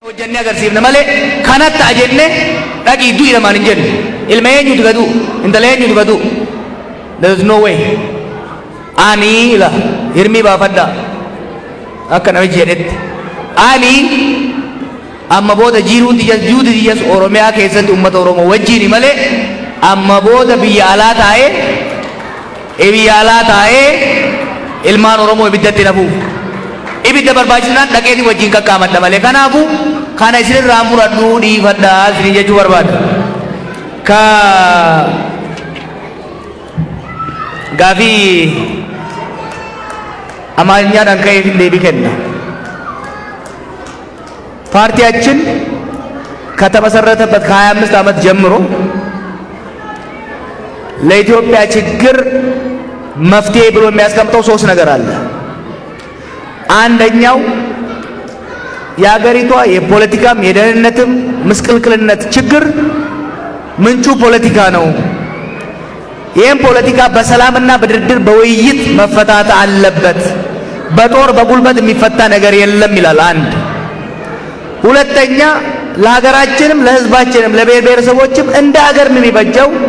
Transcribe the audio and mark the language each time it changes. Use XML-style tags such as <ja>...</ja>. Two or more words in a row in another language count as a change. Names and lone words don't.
<om>jenne agarsiifna malee kanatti ajenne dhaqii du'i namaan hin jennu. Ilma eenyutu gadu intala eenyutu gadu.</om> <en>There is no way.</en> <om>Ani ila hirmii baafadha akka namichi jedhetti. Ani amma booda jiruuti jas Oromiyaa keessatti uummata Oromoo wajjini malee amma booda biyya alaa taa'ee ilmaan Oromoo ibiddatti nafuuf. Ibidda barbaachisnaan dhaqeetii wajjin qaqqaamadha malee kanaafu kana isinirraa muradhuu dhiifadhaa isinii jechuu barbaada. Ka gaafii amaanyaadhaan ka'eef hin deebii kenna.</om> <am>ፓርቲያችን ከተመሰረተበት ከ25 ዓመት ጀምሮ ለኢትዮጵያ ችግር መፍትሄ ብሎ የሚያስቀምጠው ሶስት ነገር አለ። አንደኛው የሀገሪቷ የፖለቲካም የደህንነትም ምስቅልቅልነት ችግር ምንጩ ፖለቲካ ነው። ይህም ፖለቲካ በሰላምና በድርድር በውይይት መፈታት አለበት። በጦር በጉልበት የሚፈታ ነገር የለም ይላል አንድ። ሁለተኛ ለሀገራችንም ለህዝባችንም ለብሔር ብሔረሰቦችም እንደ ሀገር የሚበጀው</am>